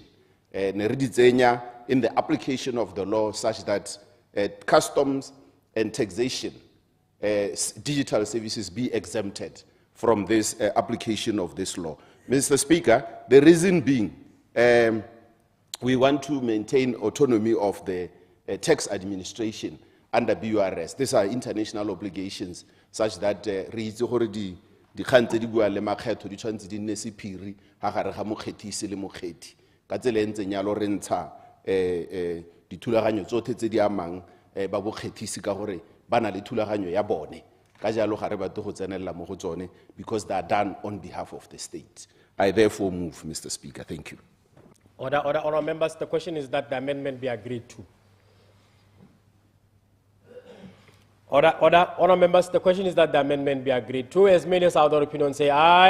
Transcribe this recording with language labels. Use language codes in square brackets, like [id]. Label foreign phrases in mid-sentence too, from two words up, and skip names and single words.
[en] In the application of the law such that customs and taxation, digital services be exempted from this application of this law. Mr. Speaker, the reason being, we want to maintain autonomy of the tax administration under BURS. These are international obligations such that [tn] di kgang tse di bua le makgetho di tshwanetse di nne sephiri ha gare ga mokgethisi le mokgethi ka tsela e ntseng yalo re ntsha dithulaganyo tsotlhe tse di amang ba bokgethisi ka gore ba na le thulaganyo ya bone ka jalo ga re batle go tsenelela mo go tsone [en] because they are done on behalf of the state. I therefore move, Mr. Speaker. Thank you. Order, members. The question is that the amendment be agreed to. Order, members. The question is that the amendment be agreed to. As many as are of the opinion say aye.